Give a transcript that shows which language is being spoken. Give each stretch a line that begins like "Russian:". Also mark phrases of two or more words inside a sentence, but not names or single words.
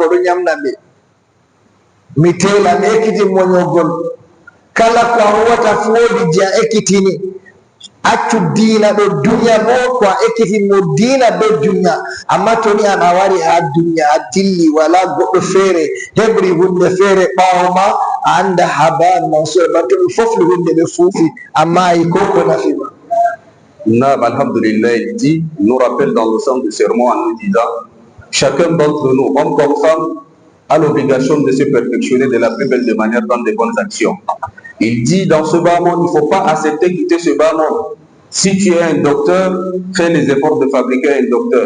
Fula: ɗo ñamna ɓe mi tela mi ekkitini mo ñogol kala ko a huwata fu woodi je a ekkitini accu diina ɗo duniya bo ko a ekkitini mo diina be duniya amma to ni an a wari ha duniya a dilli wala goɗɗo feere heɓri hunde feere ɓaawo ma a anda haban mansour batto ɓe fofli hunde ɓe fuufi amma yi ko ko nafima.
Arabic: Naam, alhamdulillah,
French: il dit, nous rappelle dans le sens du sermon en nous disant, chacun d'entre nous, homme comme femme, a l'obligation de se perfectionner de la plus belle des manières dans de bonnes actions. Il dit, dans ce bas monde, il ne faut pas accepter quitter ce bas monde. Si tu es un docteur, fais les efforts de fabriquer un docteur.